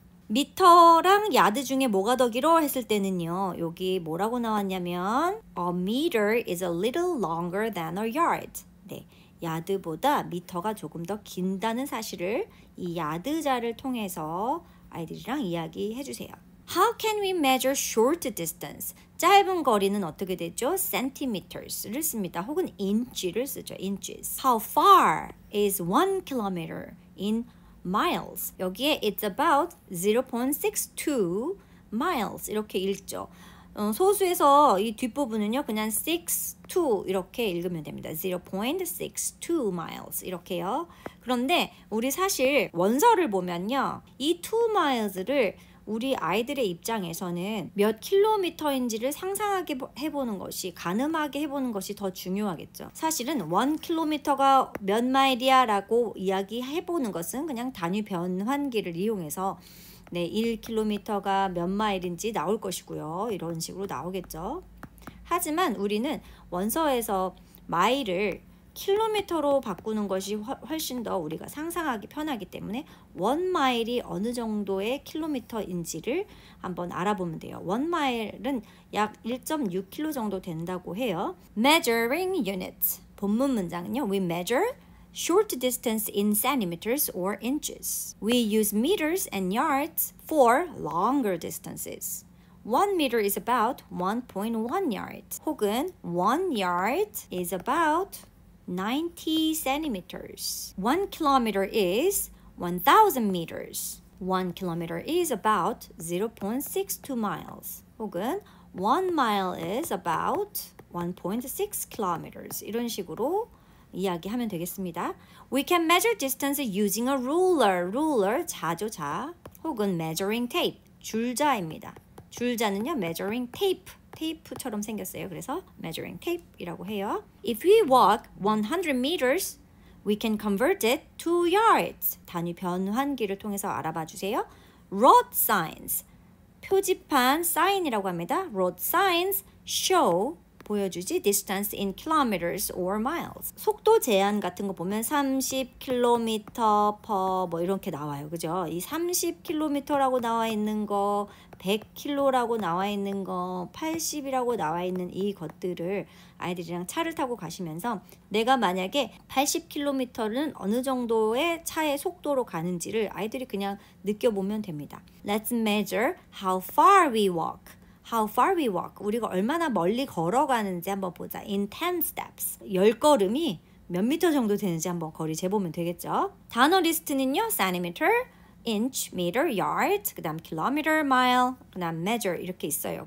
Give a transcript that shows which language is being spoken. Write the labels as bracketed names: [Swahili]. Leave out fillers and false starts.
[Korean] 미터랑 야드 중에 뭐가 더 길어 했을 때는요. 여기 뭐라고 나왔냐면 [English] A meter is a little longer than a yard. [Korean] 야드보다 미터가 조금 더 긴다는 사실을 이 야드자를 통해서 아이들이랑 이야기해 주세요. [English] How can we measure short distance? [Korean] 짧은 거리는 어떻게 되죠? centimeters를 씁니다. 혹은 inch를 쓰죠. inches. [English] How far is 1 kilometer in miles? [Korean] 여기에 [English] it's about 0.62 miles [Korean] 이렇게 읽죠. 소수에서 이 뒷부분은요 그냥 62 이렇게 읽으면 됩니다. 0.62 miles 이렇게요. 그런데 우리 사실 원서를 보면요 이 2 miles를 우리 아이들의 입장에서는 몇 킬로미터인지를 상상하게 해보는 것이 가늠하게 해보는 것이 더 중요하겠죠. 사실은 1킬로미터가 몇 마일이야 라고 이야기해보는 것은 그냥 단위 변환기를 이용해서 네, 1킬로미터가 몇 마일인지 나올 것이고요. 이런 식으로 나오겠죠. 하지만 우리는 원서에서 마일을 킬로미터로 바꾸는 것이 훨씬 더 우리가 상상하기 편하기 때문에 1마일이 어느 정도의 킬로미터인지를 한번 알아보면 돼요. 1마일은 약 1.6km 정도 된다고 해요. [English] Measuring units. [Korean] 본문 문장은요. [English] We measure short distance in centimeters or inches. We use meters and yards for longer distances. 1 meter is about 1.1 yards. [Korean] 혹은 [English] 1 yard is about 90 centimeters. 1 kilometer is 1,000 meters. 1 kilometer is about 0.62 miles. [Korean] 혹은 [English] 1 mile is about 1.6 kilometers. [Korean] 이런 식으로 이야기하면 되겠습니다. [English] We can measure distance using a ruler. [Korean] ruler, 자조자. 혹은 measuring tape, 줄자입니다. 줄자는요, measuring tape. 테이프처럼 생겼어요. 그래서 measuring tape이라고 해요. [English] If we walk 100 meters, we can convert it to yards. [Korean] 단위 변환기를 통해서 알아봐 주세요. Road signs, 표지판 사인이라고 합니다. [English] Road signs show, [Korean] 보여주지 [English] distance in kilometers or miles. [Korean] 속도 제한 같은 거 보면 30km per 뭐 이렇게 나와요. 그죠? 이 30km라고 나와 있는 거 100km라고 나와 있는 거 80이라고 나와 있는 이 것들을 아이들이랑 차를 타고 가시면서 내가 만약에 80km는 어느 정도의 차의 속도로 가는지를 아이들이 그냥 느껴보면 됩니다. [English] Let's measure how far we walk. How far we walk. [Korean] 우리가 얼마나 멀리 걸어가는지 한번 보자. [English] In 10 steps. [Korean] 10걸음이 몇 미터 정도 되는지 한번 거리 재보면 되겠죠. 단어 리스트는요. centimeter, inch, meter, yard, 그 다음 kilometer, mile, 그 다음 measure 이렇게 있어요.